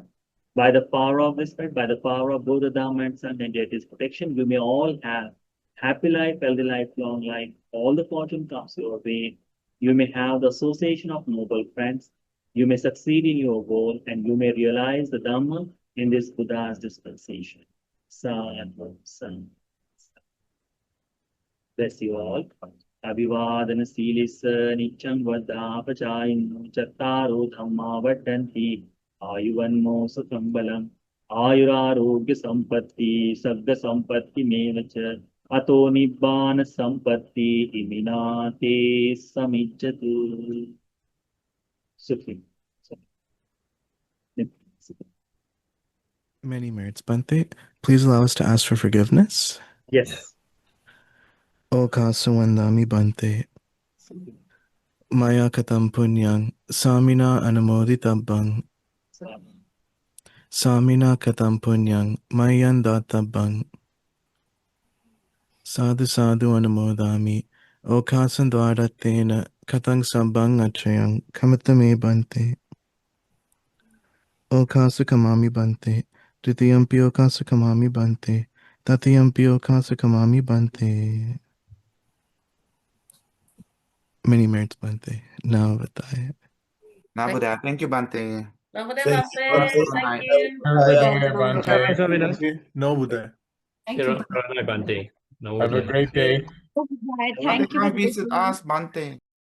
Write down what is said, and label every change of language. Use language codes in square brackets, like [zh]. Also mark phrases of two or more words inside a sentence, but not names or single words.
[en] By the power of this merit, by the power of Buddha, Dhamma, and Sangha and deity's protection, you may all have happy life, healthy life, long life. All the fortune comes your way. You may have the association of noble friends. You may succeed in your goal, and you may realize the Dhamma in this Buddha's dispensation. Sadhu, sadhu. Bless you all. [pi] Abhivadana Silisa Nicham Vadapachayino Chattaro Dhamma Vadanti Ayuvanmo Sakambalam Ayurarogya Sampatti Sagga Sampatti Mevacha Ato Nibbana Sampatti Iminate Samijjatu. [en] Sukhi. Many merits, Bhante. Please allow us to ask for forgiveness. Yes. [pi] O Kasawandami Bhante. Maya Katam Punyang Samina Anumoditabang Samina Katam Punyang Mayan Databang Sadhu Sadhu Anumodami O Kasandwaratena Katang Sabang Achayang Kamatame Bhante O Kasukamami Bhante Dutiyampi O Kasukamami Bhante Tatiyampi O Kasukamami Bhante. [en] Many merits, Bhante. [pi] Namavataya. Nabuddha. [en] Thank you, Bhante. Namaste, Thank Bhante. you, Bhante. Thank you. Have a good day, Bhante. No Buddha. Thank you. Have a great day. Bhante, Thank you. come visit us, Bhante.